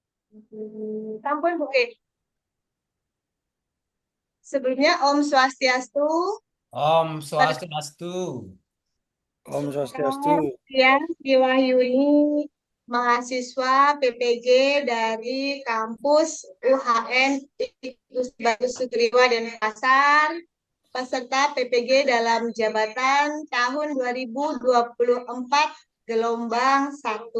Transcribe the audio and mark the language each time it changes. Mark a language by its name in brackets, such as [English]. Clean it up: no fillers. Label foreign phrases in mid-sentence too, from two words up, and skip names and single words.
[Indonesian] Sampun Bu. Sebelumnya Om Swastiastu. Om Swastiastu. Om Swastiastu. Saya Wahyuni, mahasiswa PPG dari kampus UHN Bagus Sugriwa Denpasar, peserta PPG dalam jabatan tahun 2024 gelombang 1.